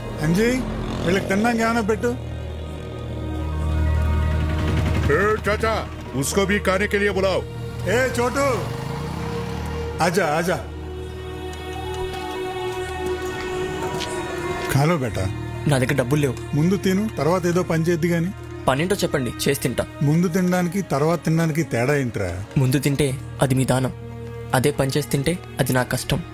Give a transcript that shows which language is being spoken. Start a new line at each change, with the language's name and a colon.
Telugu: अंजी వీళ్ళకి తిన్నాక ఏమైనా పెట్టు।
Hindi: चाचा उसको भी खाने के लिए बुलाओ। ఏ చోటు आजा आजा ఖాలో బేటా।
Telugu: నా దగ్గర డబ్బులు లేవు. ముందు తిను, తర్వాత ఏదో పని చేద్ది గాని। పనేంటో చెప్పండి, చేసి తింటా. ముందు తినడానికి తర్వాత తినడానికి తేడా ఏంట్రా? ముందు తింటే అది మీ దానం, అదే పని చేసి తింటే అది నా కష్టం.